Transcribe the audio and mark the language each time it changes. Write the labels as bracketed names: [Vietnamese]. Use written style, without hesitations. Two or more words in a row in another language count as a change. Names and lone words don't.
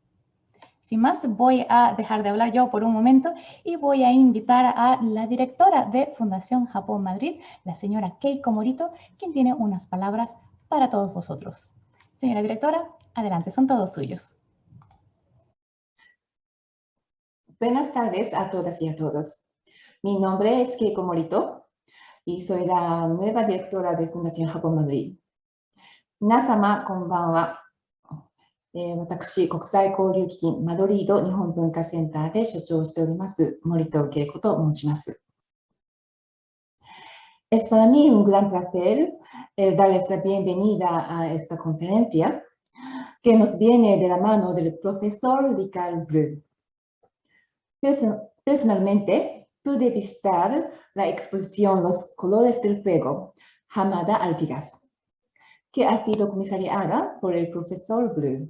[Spanish] Sin más, voy a dejar de hablar yo por un momento y voy a invitar a la directora de Fundación Japón Madrid, la señora Keiko Morito, quien tiene unas palabras para todos vosotros. Señora directora, adelante, son todos suyos. Buenas tardes a todas y a todos. Mi nombre es Keiko Morito y soy la nueva directora de Fundación Japón Madrid. [Japanese] 皆様、こんばんは。私、国際交流基金マドリード日本文化センターで所長をしております森戸恵子と申します。 [Spanish] Es para mí un gran placer darles la bienvenida a esta conferencia que nos viene de la mano del profesor Ricard Bru. Personalmente, pude visitar la exposición Los colores del fuego, Hamada Artigas, que ha sido comisariada por el profesor Bru.